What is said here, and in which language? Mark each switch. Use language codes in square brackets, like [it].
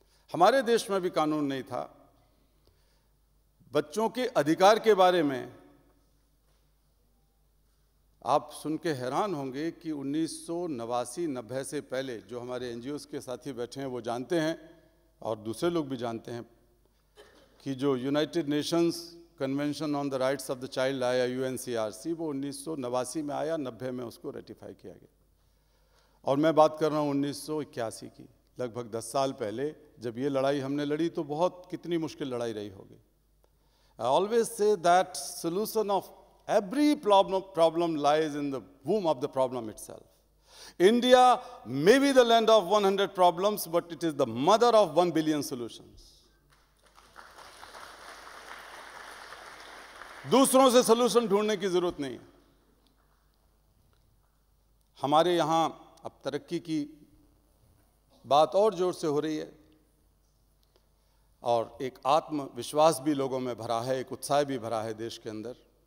[hi] हमारे देश में भी कानून नहीं था। बच्चों के अधिकार के बारे में आप सुन के हैरान होंगे कि 1989-90 से पहले, जो हमारे एनजीओज़ के साथी बैठे हैं वो जानते हैं और दूसरे लोग भी जानते हैं, कि जो United Nations convention on the rights of the child आया, UNCRC, वो 1989 में आया, 90 में उसको रेटिफाई किया गया। और मैं बात कर रहा हूँ 1981 की, लगभग 10 साल पहले जब ये लड़ाई हमने लड़ी तो बहुत कितनी मुश्किल लड़ाई रही होगी। [en] I always say that solution of every problem lies in the womb of the problem itself. India may be the land of 100 problems, but it is the mother of 1 billion solutions. [hi] दूसरों से solution ढूंढने की जरूरत नहीं है। हमारे यहां अब तरक्की की बात और जोर से हो रही है और एक आत्मविश्वास भी लोगों में भरा है, एक उत्साह भी भरा है देश के अंदर।